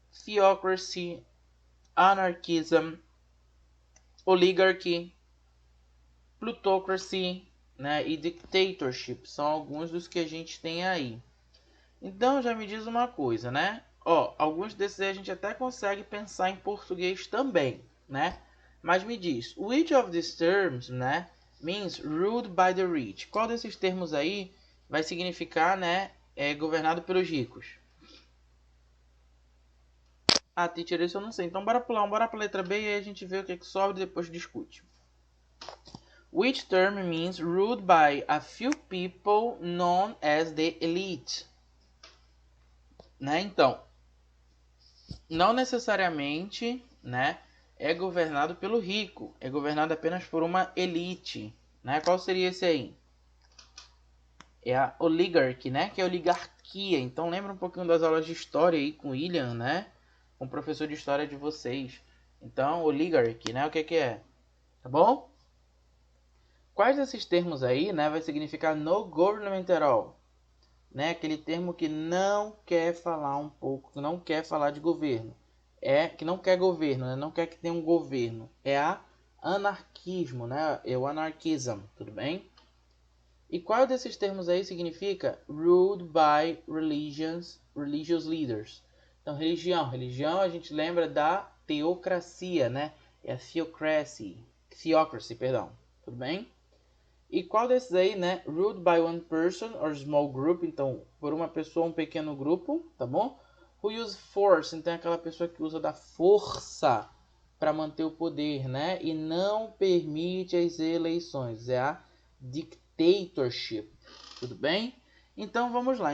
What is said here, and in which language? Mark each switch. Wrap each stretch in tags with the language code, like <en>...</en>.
<en>theocracy, anarchism, oligarchy, plutocracy, né, e dictatorship.</en> <pt>São alguns dos que a gente tem aí. Então já me diz uma coisa, né? Ó, alguns desses aí a gente até consegue pensar em português também, né? Mas me diz,</pt> <en>which of these terms, né, means ruled by the rich?</en> <pt>Qual desses termos aí vai significar, né, governado pelos ricos? Ah, teacher, isso eu não sei. Então bora pular, bora pra letra B e aí a gente vê o que sobra e depois discute.</pt> <en>Which term means ruled by a few people known as the elite?</en> <pt>Né? Então, não necessariamente, né, é governado pelo rico, é governado apenas por uma elite, né? Qual seria esse aí? É a oligarchy, né? Que é a oligarquia. Então lembra um pouquinho das aulas de história aí com o William, né? Com o professor de história de vocês. Então, oligarchy, né? O que é? Tá bom? Quais desses termos aí, né, vai significar</pt> <en>no government at all?</en> <pt>Né? Aquele termo que não quer falar um pouco, que não quer falar de governo. Que não quer governo, né? Não quer que tenha um governo. É a anarquismo, né? É o anarchism, tudo bem? E qual desses termos aí significa</pt> <en>ruled by religious leaders?</en> <pt>Então, religião a gente lembra da teocracia, né? É a theocracy, perdão, tudo bem? E qual desses aí, né?</pt> <en>Ruled by one person or small group.</en> <pt>Então, por uma pessoa, um pequeno grupo, tá bom?</pt> <en>Who use force.</en> <pt>Então, é aquela pessoa que usa da força para manter o poder, né? E não permite as eleições. É a dictatorship. Tudo bem? Então, vamos lá.</pt>